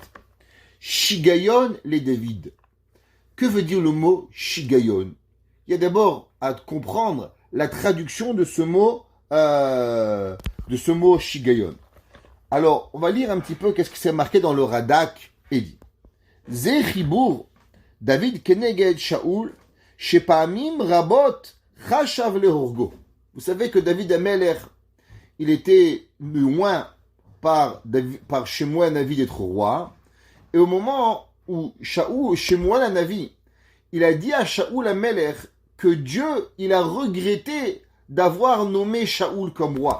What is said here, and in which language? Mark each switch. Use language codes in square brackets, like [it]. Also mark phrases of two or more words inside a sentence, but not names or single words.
[he] שגיון לדוד. [fr] Que veut dire le mot Shigayon? Il y a d'abord à comprendre la traduction de ce mot Shigayon. Alors, on va lire un petit peu qu'est-ce que c'est marqué dans le Radak et dit. [he] זה חיבור דוד כנגד שאול שפעמים רבות חשב להרגו. [fr] Vous savez que David Ameler, il était loin par Shemuel Navi d'être roi. Et au moment où Shemuel Navi, il a dit à Shaoul Ameler que Dieu, il a regretté d'avoir nommé Shaoul comme roi.